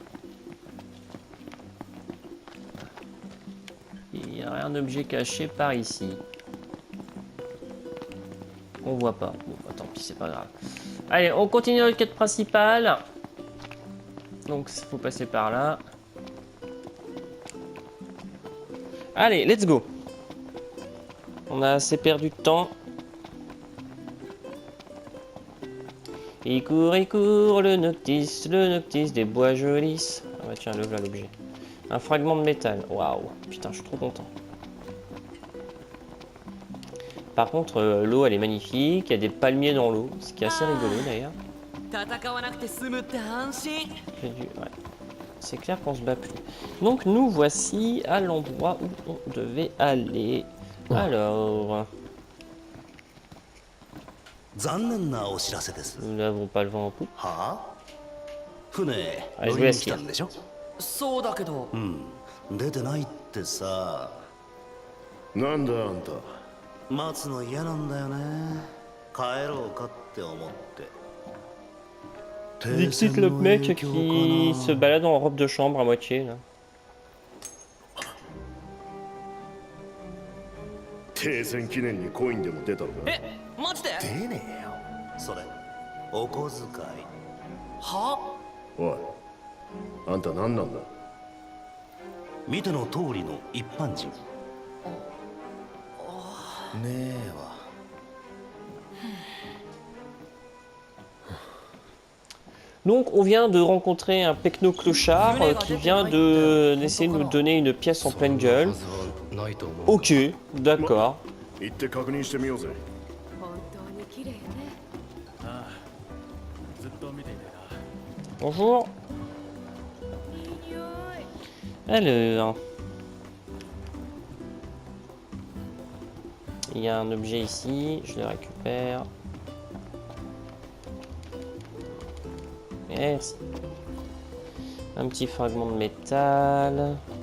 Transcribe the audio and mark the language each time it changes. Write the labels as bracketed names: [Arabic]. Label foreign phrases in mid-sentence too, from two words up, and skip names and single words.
[French] Il n'y a rien d'objet caché par ici. On voit pas. Bon, bah, tant pis, c'est pas grave. Allez, on continue notre quête principale. Donc, il faut passer par là. Allez, [English] let's go. [French] On a assez perdu de temps. Il court, le Noctis des bois jolis. Ah bah tiens, le voilà l'objet. Un fragment de métal. Waouh, putain, je suis trop content. Par contre, l'eau, elle est magnifique. Il y a des palmiers dans l'eau, ce qui est assez rigolo d'ailleurs. Ouais. C'est clair qu'on se bat plus. Donc nous voici à l'endroit où on devait aller. Alors... Nous n'avons pas le vent en poupe. Allez, je vous laisse lire. [Japanese] そうだけど出てないってさ。なんだあんた。待つの嫌なんだよね。帰ろうかって思って。 [French] Dixit le mec qui se balade en robe de chambre à moitié là. [Japanese] 停戦記念にコインでも出たのか。えマジで出ねえよ。それお小遣い。はおい、あんた何なんだ。見ての通りの一般人。ねえわ。 [French] Donc on vient de rencontrer un pecno-clochard qui vient d'essayer de nous donner une pièce en pleine gueule. Ok, d'accord. [Japanese] 行って確認してみようぜ。本当に綺麗ね。 [French] Bonjour. [Japanese] いい匂い。 [French] Alors... Il y a un objet ici, je le récupère. Merci. Un petit fragment de métal.